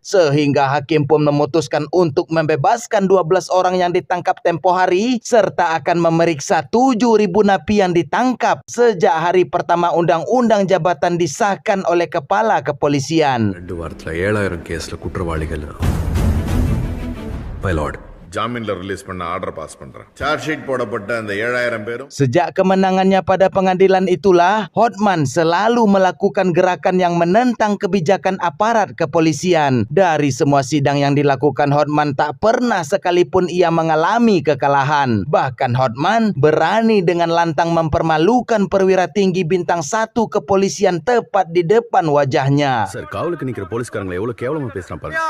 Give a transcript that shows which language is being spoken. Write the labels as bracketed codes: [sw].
[id] Sehingga hakim pun memutuskan untuk membebaskan 12 orang yang ditangkap tempo hari, serta akan memeriksa 7.000 napi yang ditangkap sejak hari pertama undang-undang jabatan disahkan oleh kepala kepolisian. [ta] 2 வாரத்துல 7,000 கேஸ்ல குற்றவாளிகள். [en] My lord, [ta] ஜாமீன்ல release பண்ண order pass பண்றேன். Charge sheet போடப்பட்ட அந்த 7,000 பேரும். [id] Sejak kemenangannya pada pengadilan itulah, Hotman selalu melakukan gerakan yang menentang kebijakan aparat kepolisian. Dari semua sidang yang dilakukan, Hotman tak pernah sekalipun ia mengalami kekalahan. Bahkan Hotman berani dengan lantang mempermalukan perwira tinggi bintang 1 kepolisian tepat di depan wajahnya. [ta] Sir காவலுக்கு நிக்கிற போலீஸ்காரங்களை எவ்வளவு கேவலமா பேசுறான் பாருங்க.